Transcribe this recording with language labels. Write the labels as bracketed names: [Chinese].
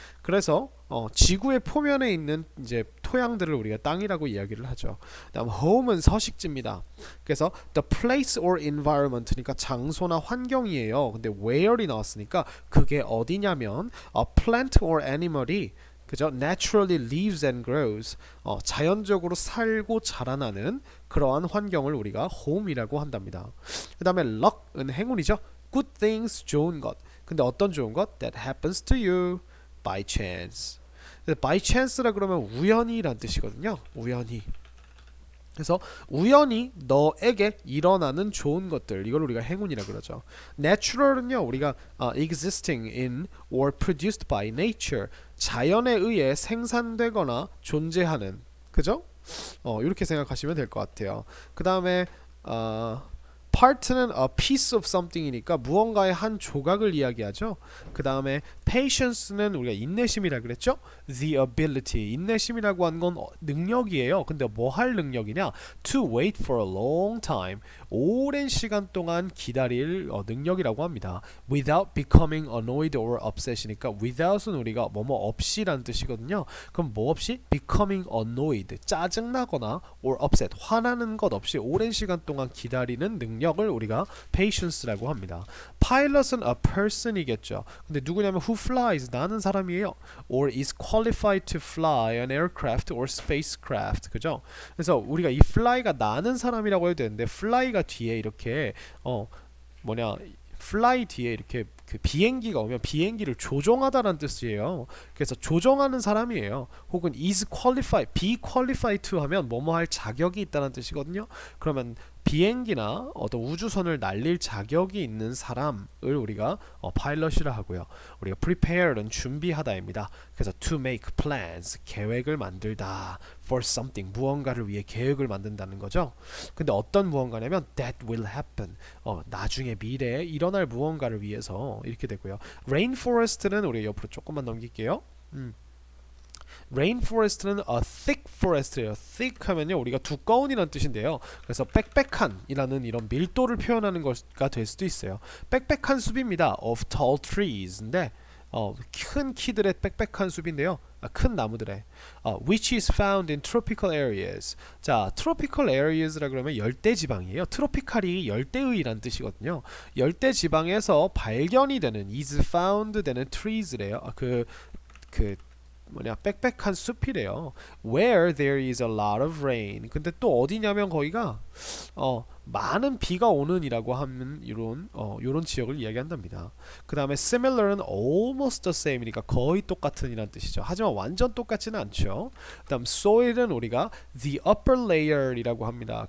[Korean] 그래서 지구의 표면에 있는 이제 토양들을 우리가 땅이라고 이야기를 하죠. 다음 home은 서식지입니다. 그래서 the place or environment니까 장소나 환경이에요. 근데 where이 나왔으니까 그게 어디냐면 a plant or animal이 그죠? [English] naturally lives and grows. [Korean] 자연적으로 살고 자라나는 그러한 환경을 우리가 home이라고 한답니다. 그 다음에 luck은 행운이죠. good things, 좋은 것. 근데 어떤 좋은 것? [English] that happens to you by chance. [Korean] by chance라 그러면 우연히란 뜻이거든요. 우연히. 그래서 우연히 너에게 일어나는 좋은 것들, 이걸 우리가 행운이라 그러죠. natural은요, 우리가 [English] existing in or produced by nature, [Korean] 자연에 의해 생산되거나 존재하는, 그죠? 이렇게 생각하시면 될 것 같아요. 그 다음에 part는 a piece of something이니까 무언가의 한 조각을 이야기하죠. 그 다음에 patience는 우리가 인내심이라 그랬죠. the ability, 인내심이라고 한 건 능력이에요. 근데 뭐 할 능력이냐? [English] to wait for a long time, [Korean] 오랜 시간 동안 기다릴 능력이라고 합니다. [English] without becoming annoyed or upset [Korean] 이니까 without은 우리가 뭐뭐 없이라는 뜻이거든요. 그럼 뭐 없이? becoming annoyed, 짜증나거나 or upset, 화나는 것 없이 오랜 시간 동안 기다리는 능력을 우리가 patience라고 합니다. pilot은 a person이겠죠. 근데 누구냐면 who flies, 나는 사람이에요. [English] or is qualified to fly an aircraft or spacecraft. [Korean] 그죠? 그래서 우리가 이 fly가 나는 사람이라고 해도 되는데 fly가 뒤에 이렇게 fly 뒤에 이렇게 그 비행기가 오면 비행기를 조종하다라는 뜻이에요. 그래서 조종하는 사람이에요. 혹은 is qualified, be qualified to 하면 뭐뭐 할 자격이 있다는 뜻이거든요. 그러면 비행기나 어떤 우주선을 날릴 자격이 있는 사람을 우리가 파일럿이라 하고요. 우리가 prepare는 준비하다입니다. 그래서 to make plans, 계획을 만들다. for something, 무언가를 위해 계획을 만든다는 거죠. 근데 어떤 무언가냐면 [English] that will happen, [Korean] 나중에 미래에 일어날 무언가를 위해서 이렇게 되고요. rainforest는 우리 옆으로 조금만 넘길게요. rainforest는 a thick forest예요. thick 하면요 우리가 두꺼운이란 뜻인데요. 그래서 빽빽한이라는 이런 밀도를 표현하는 것가 될 수도 있어요. 빽빽한 숲입니다. [English] of tall trees [Korean] 인데 큰 키들의 빽빽한 숲인데요. 큰 나무들의 [English] which is found in tropical areas. [Korean] 자, tropical areas라 그러면 열대 지방이에요. 트로피칼이 열대의란 뜻이거든요. 열대 지방에서 발견이 되는 is found 되는 trees래요. 그 빽빽한 숲이래요. [English] Where there is a lot of rain. [Korean] 근데 또 어디냐면 거기가 많은 비가 오는이라고 하는 이런 지역을 이야기한답니다. 그 다음에 similar는 almost the same이니까 거의 똑같은이란 뜻이죠. 하지만 완전 똑같지는 않죠. 그 다음 soil은 우리가 the upper layer이라고 합니다.